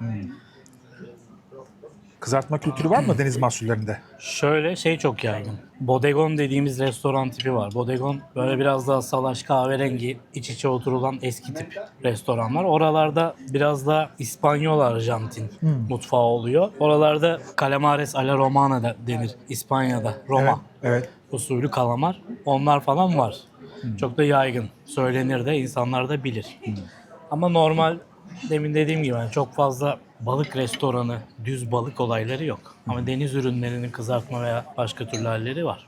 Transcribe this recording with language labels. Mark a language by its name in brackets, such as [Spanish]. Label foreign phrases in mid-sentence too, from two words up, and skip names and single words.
[Turkish] Kızartma kültürü var mı deniz mahsullerinde? Şöyle çok yaygın. Bodegon dediğimiz restoran tipi var. Bodegon böyle biraz daha salaş, kahverengi, iç içe oturulan eski tip restoranlar. Oralarda biraz da İspanyol Arjantin mutfağı oluyor. Oralarda [Spanish] calamares a la romana [Turkish] da denir İspanya'da. Roma Evet. usulü kalamar. Onlar falan var. Çok da yaygın. Söylenir de, insanlar da bilir. Ama normal, demin dediğim gibi çok fazla balık restoranı, düz balık olayları yok. Ama deniz ürünlerinin kızartma veya başka türlü halleri var.